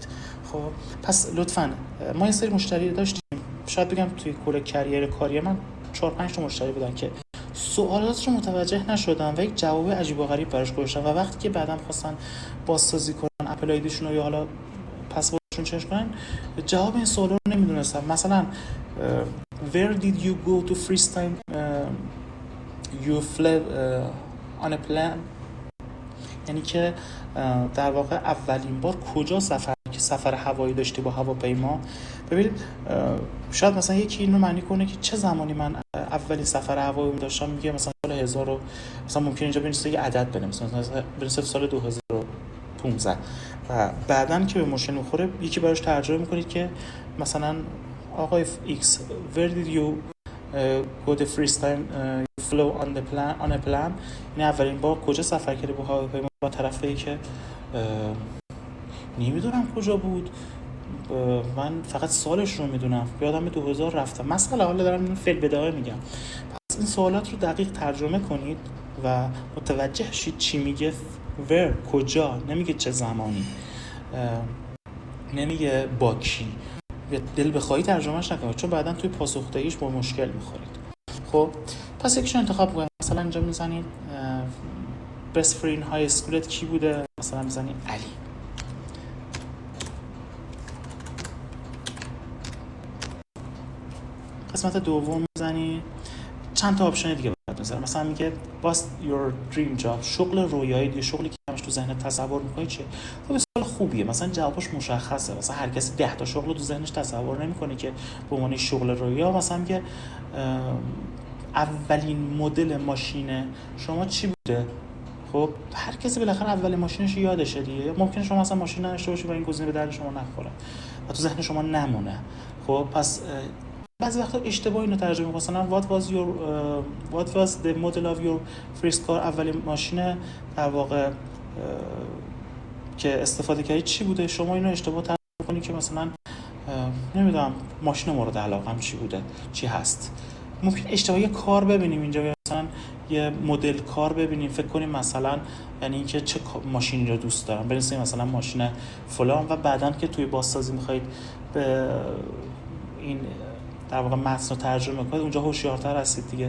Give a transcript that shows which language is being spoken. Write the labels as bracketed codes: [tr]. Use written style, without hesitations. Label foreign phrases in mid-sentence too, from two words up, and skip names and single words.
[fa] خب پس لطفاً ما یه سری مشتری داشتیم، شاید بگم توی کل کریر کاری من 4-5 تا مشتری بودن که سوالات رو متوجه نشدن و یک جواب عجیب و غریب براش گذاشتن و وقتی که بعداً خواستن بازسازی کنن اپل آیدیشون رو یا حالا پسوردشون چنج کنن، جواب این سوالا رو نمیدونستن. مثلا [en] where did you go to first time you flew on a plane، [fa] یعنی که در واقع اولین بار کجا سفر هوایی داشتی با هواپیما. ببینید شاید مثلا یکی اینو معنی کنه که چه زمانی من اولین سفر هوایی داشتم، میگه مثلا سال 1000، مثلا ممکنه اینجا بنویسه یه عدد بنویسه، مثلا بنویسه سال 2015 و بعدن که به مشکل میخوره یکی براش ترجمه میکنید که مثلا آقای ایکس [en] where did you go the first time you flew on a plane، [fa] یعنی اولین بار کجا سفر کردی با هواپیما، با طرفی که نمیدونم کجا بود، من فقط سالش رو میدونم، یادم 2000 رفتم مثلا. حالا دارم این فعل بداهه میگم. پس این سوالات رو دقیق ترجمه کنید و متوجه شید چی میگه. where کجا، نمیگه چه زمانی، نمیگه با کی. دل بخواهی ترجمهش نکنید، چون بعدا توی پاسخدهیش با مشکل میخورید. خب پس یکیشو انتخاب کنید. مثلا اینجا میزنید [en] best friend high schoolet [fa] کی بوده، مثلا میزنید علی. قسمت دوم میزنید چند تا آپشن دیگه برات میذاره. مثلا میگه [en] what's your dream job، [fa] شغل رویایی دیگه، شغلی که همش تو ذهنت تصور می‌کنی چیه. خب سوال خوبیه، مثلا جوابش مشخصه. مثلا هر کسی 10 تا شغل رو تو ذهنش تصور نمی‌کنه که به عنوان شغل رویا. مثلا میگه اولین مدل ماشین شما چی بوده. خب هر کسی بالاخره اولین ماشینش یادشه دیگه. ممکنه شما اصلا ماشین نداشته باشی و این گزینه به درد شما نخوره و تو ذهن شما نمونه. خب پس بعضی وقتا اشتباه اینو ترجمه می‌کنن. مثلا [en] what was the model of your first car، [fa] اولین ماشین در واقع که استفاده کردی چی بوده. شما اینو اشتباه ترجمه می‌کنید که مثلا نمیدونم ماشین مورد علاقه‌ام چی بوده، چی هست. ممکن اشتباهی کار ببینیم اینجا، مثلا یه مدل کار ببینیم، فکر کنیم مثلا یعنی اینکه چه ماشینی رو دوست دارم، بنویسیم مثلا ماشین فلان و بعداً که توی بازسازی می‌خواید به این در واقع متن رو ترجمه کنید، اونجا هوشیارتر هستید دیگه.